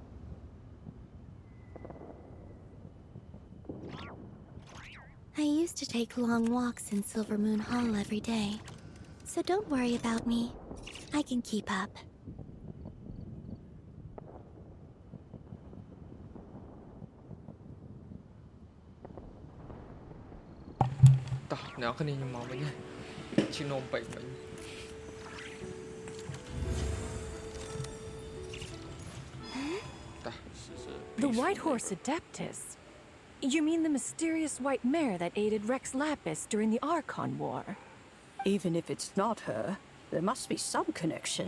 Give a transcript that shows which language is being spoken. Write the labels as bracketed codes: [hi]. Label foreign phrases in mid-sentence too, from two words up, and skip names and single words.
[en] I used to take long walks in Silver Moon Hall every day, so don't worry about me. I can keep up. [km] Tah,អ្នកគ្នាខ្ញុំមកវិញហើយឈឺនោមពេកមិញ [en] This is a The peaceful White Horse Adeptus? You mean the mysterious white mare that aided Rex Lapis during the Archon War? Even if it's not her, there must be some connection.